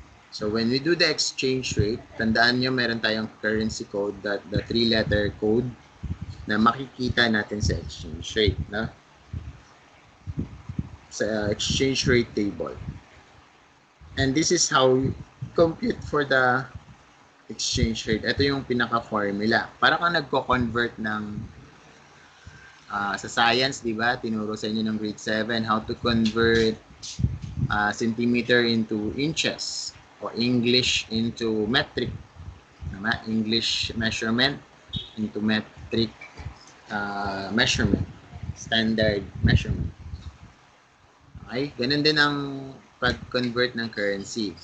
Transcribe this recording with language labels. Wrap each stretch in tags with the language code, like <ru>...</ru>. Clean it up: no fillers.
<en>So when we do the exchange rate,</en> <tl>tandaan nyo meron tayong</tl> <en>currency code, the 3-letter code</en> <tl>na makikita natin sa</tl> <en>exchange rate, no?</en> <tl>sa exchange rate table.</tl> <en>And this is how you compute for the exchange rate.</en> <tl>Ito yung pinaka-formula. Para kang nagko-convert ng sa science, di ba? Tinuro sa inyo ng</tl> <en>grade 7 how to convert centimeter into inches or English into metric. English measurement into metric measurement. Standard measurement. Okay?</en> <tl>Ganun din ang pag-convert ng currency.</tl>